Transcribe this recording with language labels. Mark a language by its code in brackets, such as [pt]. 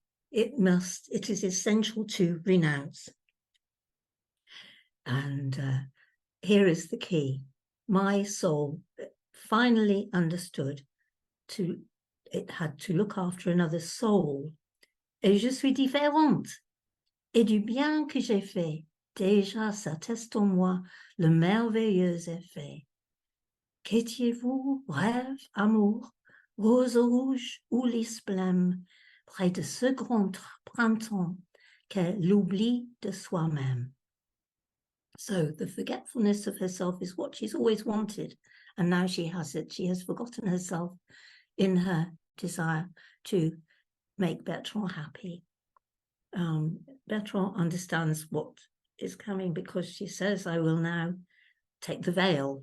[en] It is essential to renounce." And here is the key. My soul finally understood it had to look after another soul. [fr] "Et je suis différente. Et du bien que j'ai fait, déjà s'atteste en moi le merveilleux effet. Qu'étiez-vous, rêve, amour, rose rouge ou lys blême, près de ce grand printemps qu'est l'oubli de soi-même." [en] So the forgetfulness of herself is what she's always wanted, and now she has it. She has forgotten herself in her desire to make Bertrand happy. Bertrand understands what is coming, because she says, "I will now take the veil."